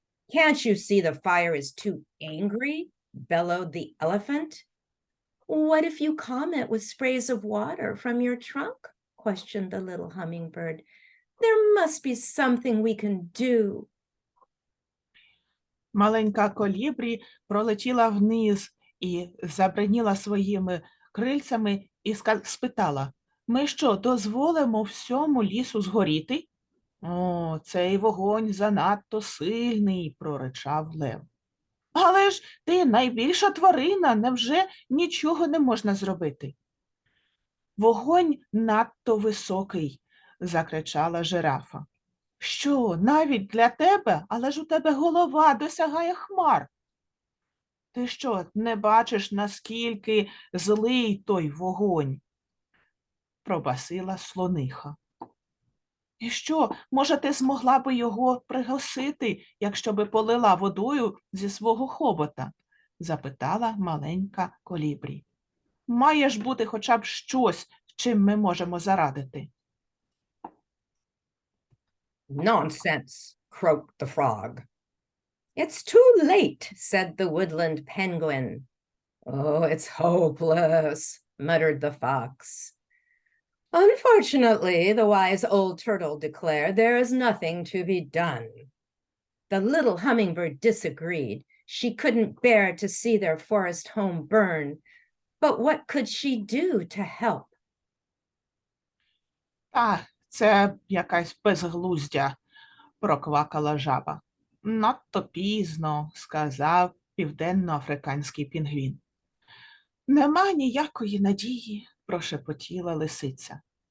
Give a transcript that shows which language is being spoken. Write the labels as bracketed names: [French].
[English] "Can't you see the fire is too angry?" bellowed the elephant. "What if you calm it with sprays of water from your trunk?" questioned the little hummingbird. "There must be something we can do." [Ukrainian] Маленька колібрі пролетіла вниз і забриніла своїми крильцями і спитала: "Ми що, дозволимо всьому лісу згоріти?" "О, цей вогонь занадто сильний", проричав лев. "Але ж ти найбільша тварина, невже нічого не можна зробити?" "Вогонь надто високий", закричала жирафа. "Що, навіть для тебе? Але ж у тебе голова досягає хмар." "Ти що, не бачиш, наскільки злий той вогонь?" пробасила слониха. "І що, може, ти змогла би його пригасити, якщо би полила водою зі свого хобота?" запитала маленька колібрі. "Має ж бути хоча б щось, чим ми можемо зарадити." [English] "Nonsense," croaked the frog. "It's too late," said the woodland penguin. "Oh, it's hopeless," muttered the fox. "Unfortunately," the wise old turtle declared, "there is nothing to be done." The little hummingbird disagreed. She couldn't bear to see their forest home burn, but what could she do to help? [Ukrainian] Це якась безглуздя, проквакала жаба. Надто пізно, сказав південноафриканський пінгвін. Нема ніякої надії, прошепотіла лисиця.